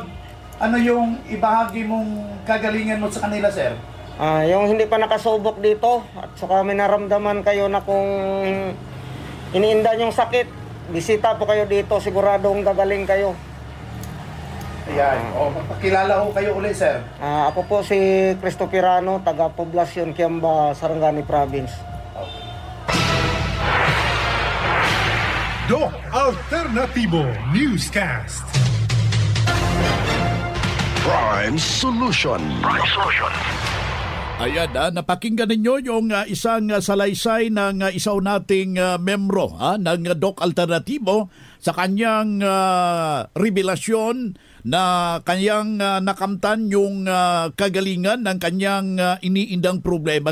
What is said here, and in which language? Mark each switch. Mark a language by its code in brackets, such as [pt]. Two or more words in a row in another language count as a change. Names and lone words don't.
[tl] Ano yung ibahagi mong kagalingan mo sa kanila, sir? Yung hindi pa nakasubok dito at saka may naramdaman kayo na kung iniindan yung sakit, bisita po kayo dito, siguradong gagaling kayo. Ayan. Pakilala ho kayo ulit, sir. Ako po si Cristo Pirano, taga Poblacion, Kiamba, Sarangani Province. Doc Alternativo Newscast. Prime Solution. Ayan, napakinggan ninyo yung isang salaysay ng isaw nating membro ng Doc Alternativo sa kanyang revelasyon na kanyang nakamtan yung kagalingan ng kanyang iniindang problema.